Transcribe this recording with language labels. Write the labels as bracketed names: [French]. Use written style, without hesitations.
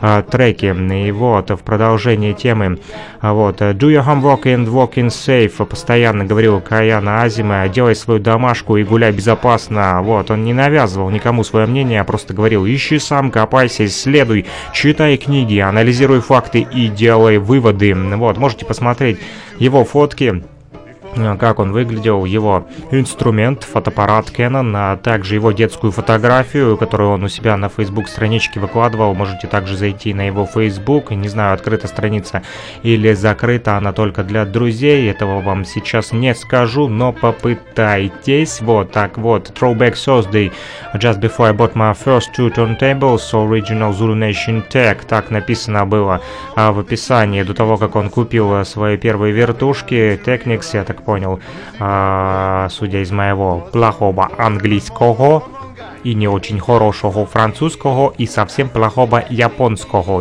[Russian] треки, и вот, в продолжении темы, вот, [English] «Do your homework and walk in safe», [Russian] постоянно говорил Каяна Азима, «Делай свою домашку и гуляй безопасно», вот, он не навязывал никому свое мнение, а просто говорил: «Ищи сам, копайся, исследуй, читай книги, анализируй факты и делай выводы», вот, можете посмотреть его фотки, как он выглядел, его инструмент, фотоаппарат Canon, а также его детскую фотографию, которую он у себя на Facebook страничке выкладывал. Можете также зайти на его Facebook. Не знаю, открыта страница или закрыта, она только для друзей. Этого вам сейчас не скажу, но попытайтесь. Вот так вот. Throwback Thursday. [English] Just before I bought my first two turntables, original Zulu Nation Tech. [Russian] Так написано было в описании. До того, как он купил свои первые вертушки Technics, это понял, судя из моего плохого английского и не очень хорошего французского и совсем плохого японского.